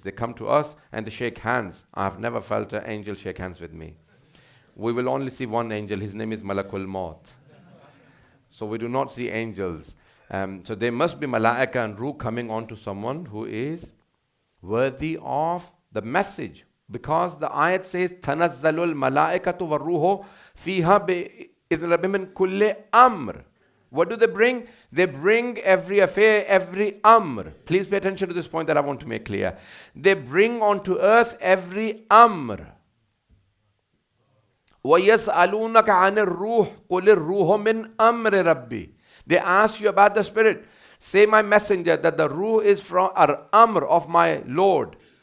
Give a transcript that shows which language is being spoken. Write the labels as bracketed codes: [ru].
[en] They come to us and they shake hands. I have never felt an angel shake hands with me. We will only see one angel. His name is Malakul Maut. So we do not see angels. So there must be malaika and ruh coming on to someone who is worthy of the message. Because the ayat says, [ar] تَنَزَّلُ الْمَلَائِكَةُ وَالرُّوحُ فِيهَا بِإِذْنِ رَبِّهِمْ مِنْ كُلِّ أَمْرٍ. [en] What do they bring? They bring every affair, every amr. Please pay attention to this point that I want to make clear. They bring onto earth every amr. [ar] وَيَسْأَلُونَكَ عَنِ الرُّوحِ قُلِ الرُّوحُ مِنْ أَمْرِ رَبِّي. [en] They ask you about the spirit. Say, my messenger, that the ruh is from amr of my Lord.